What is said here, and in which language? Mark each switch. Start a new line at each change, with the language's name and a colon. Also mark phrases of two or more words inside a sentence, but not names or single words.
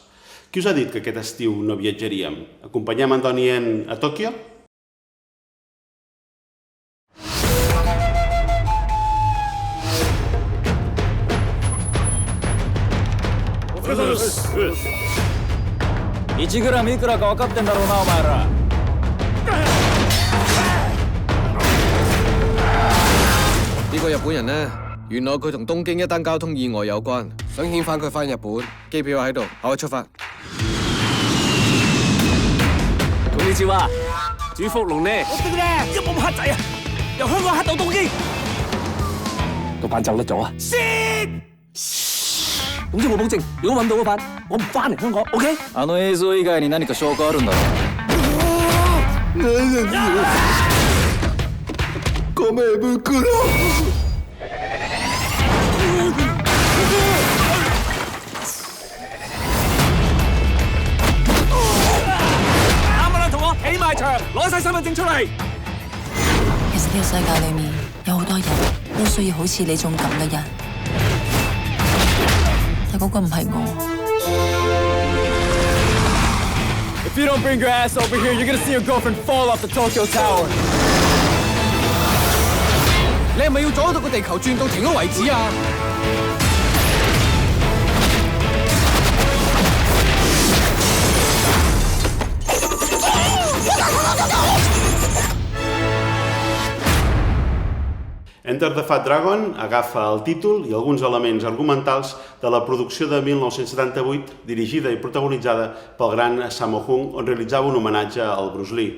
Catalan: Qui us ha dit que aquest estiu no viatjaríem? Acompanyem en Donnie Yen a Tòquio?
Japanese: 1 グラムいくらか分かってんだろうなお前ら。
Cantonese: 呢個日本人呢，原來佢同東京一單交通意外有關，想遣返佢返日本，機票喺度，可以出發。
Japanese: こんにちは，
Cantonese: 主福龍呢？我哋咧一冇黑仔啊，由香港黑到東京，個版走甩咗啊！總之我保證，如果揾到嗰版，我唔翻嚟香港 ，OK？
Japanese: あの映像以外に何か証拠あるんだろう？米袋。
Cantonese: 啱啱同我起埋場，攞晒身份證出嚟。其實呢個世界裏面有好多人都需要好似你種咁嘅人，但嗰個唔係我。
English: If you don't bring your ass over here, you're gonna see your girlfriend fall off the Tokyo Tower.
Cantonese: 你係咪要阻到個地球轉到停咗為止啊？
Catalan: Enter the Fat Dragon agafa el títol i alguns elements argumentals de la producció de 1978 dirigida i protagonitzada pel gran Sammo Hung, on realitzava un homenatge al Bruce Lee.